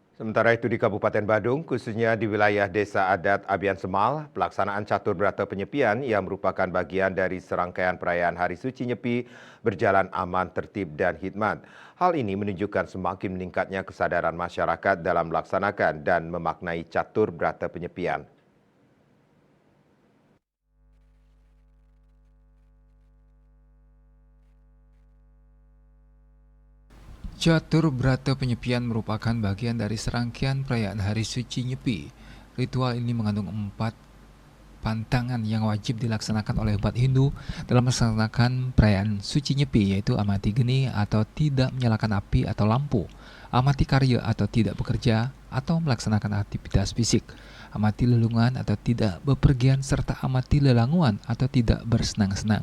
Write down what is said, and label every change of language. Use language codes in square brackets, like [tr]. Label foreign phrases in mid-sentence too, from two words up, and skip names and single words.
[id] Sementara itu di Kabupaten Badung, khususnya di wilayah Desa Adat Abian Semal, pelaksanaan catur berata penyepian yang merupakan bagian dari serangkaian perayaan Hari Suci Nyepi berjalan aman, tertib, dan hikmat. Hal ini menunjukkan semakin meningkatnya kesadaran masyarakat dalam melaksanakan dan memaknai catur berata penyepian. Catur Brata Penyepian merupakan bagian dari serangkaian perayaan Hari Suci Nyepi. Ritual ini mengandung 4 pantangan yang wajib dilaksanakan oleh umat Hindu dalam melaksanakan perayaan Suci Nyepi, yaitu amati geni atau tidak menyalakan api atau lampu, amati karya atau tidak bekerja atau melaksanakan aktivitas fisik, amati lelungan atau tidak bepergian, serta amati lelanguan atau tidak bersenang-senang.